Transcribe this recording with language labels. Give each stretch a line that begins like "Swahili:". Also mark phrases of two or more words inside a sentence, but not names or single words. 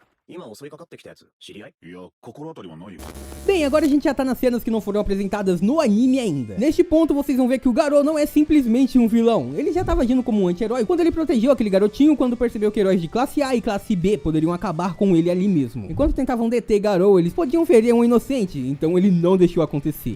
Japanese: 今襲いかかってきたやつ知り合い？いや、心当たりはないよ。
Portuguese: Bem, agora a gente já tá nas cenas que não foram apresentadas no anime ainda. Neste ponto vocês vão ver que o Garou não é simplesmente um vilão. Ele já tava agindo como um anti-herói quando ele protegeu aquele garotinho, quando percebeu que heróis de classe A e classe B poderiam acabar com ele ali mesmo. Enquanto tentavam deter Garou, eles podiam ferir um inocente, então ele não deixou acontecer.